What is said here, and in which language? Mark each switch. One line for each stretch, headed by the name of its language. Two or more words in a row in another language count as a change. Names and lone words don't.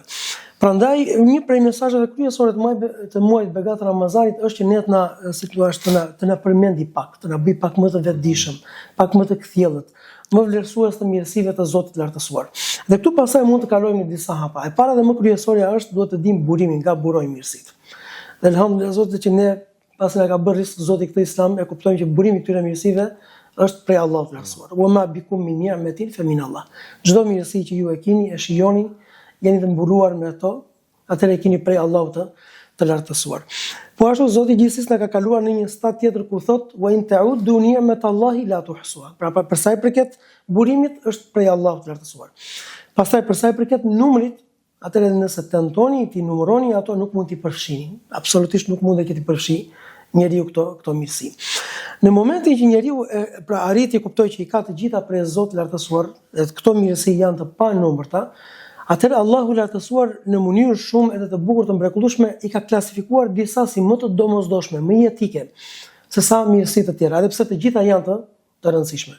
Albanian: Prandaj një prej mesazheve kryesore të muajit begat Ramazanit është që ne të na përmendi pak, të na bëj pak më të vetëdijshëm, pak më të kthjellët, më vlerësues të mirësive të Zotit të lartësuar. Dhe këtu pastaj mund të kalojmë në disa hapa. E para dhe më kryesorja është duhet të dim burimin, nga burojnë mirësitë. Dhe elhamdulillah Zotit që ne pasi na ka bërë rizq Zoti këtë Islam e kuptojmë që burimi i këtyre mirësive është prej Allahut të lartësuar.
Arabic: وما بكم من نعمة فمن الله.
Albanian: Çdo mirësi që ju e keni, e shijoni, jeni të mbuluar me ato, atëherë e keni prej Allahut të lartësuar. Po ashtu Zoti gjithsesi na ka kaluar në një stad tjetër ku thot
Arabic: وإن تعدوا نعمة الله لا تحصوها.
Albanian: Pra për sa i përket burimit është prej Allahut të lartësuar. Pastaj për sa i përket numrit, atëherë nëse tentoni ti numëroni ato nuk mund t'i përfshini. Absolutisht nuk mund të t'i përfshi njeriu këto mirësi. Në momentin që njeriu pra arriti kuptoi që i ka të gjitha prej Zotit të lartësuar, dhe këto mirësi janë të panumërta, atëherë Allahu i lartësuar në mënyrë shumë edhe të bukur të mrekullueshme i ka klasifikuar disa si më të domosdoshme, më jetike se sa mirësi të tjera, edhe pse të gjitha janë të rëndësishme.